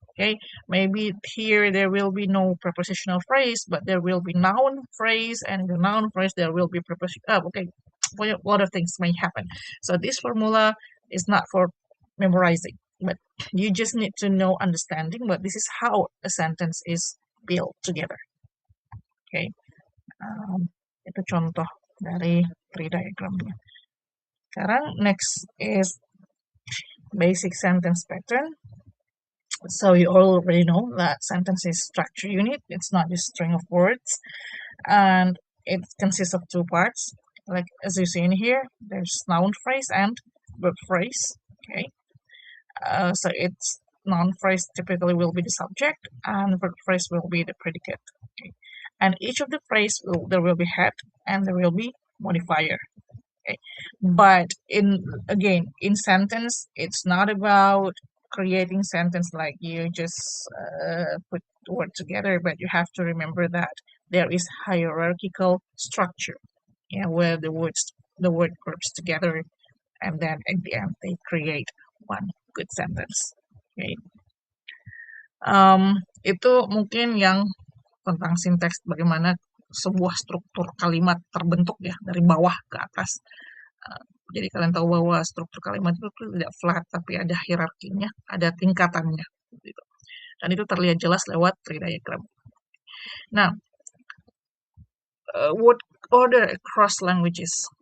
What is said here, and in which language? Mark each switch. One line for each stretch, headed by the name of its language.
English: Okay, maybe here there will be no prepositional phrase, but there will be noun phrase, and in the noun phrase there will be preposition. Okay, a lot of things may happen. So this formula is not for memorizing, but you just need to know understanding. But this is how a sentence is built together.
Indonesian: Okay, itu contoh dari tree diagramnya. Sekarang
English: next is basic sentence pattern. So you already know that sentence is structure unit. It's not just string of words, and it consists of two parts. Like as you see in here, there's noun phrase and verb phrase. Okay, so its noun phrase typically will be the subject, and verb phrase will be the predicate. Okay, and each of the phrase there will be head and there will be modifier. Okay, but in sentence, it's not about creating sentence like you just put word together, but you have to remember that there is hierarchical structure, yeah, where the word groups together, and then at the end they create one good sentence. Okay.
Indonesian: Itu mungkin yang tentang sintaks, bagaimana sebuah struktur kalimat terbentuk ya dari bawah ke atas. Jadi kalian tahu bahwa struktur kalimat itu tidak flat, tapi ada hierarkinya, ada tingkatannya. Gitu. Dan itu terlihat jelas lewat tree diagram.
English: Nah, word order across languages.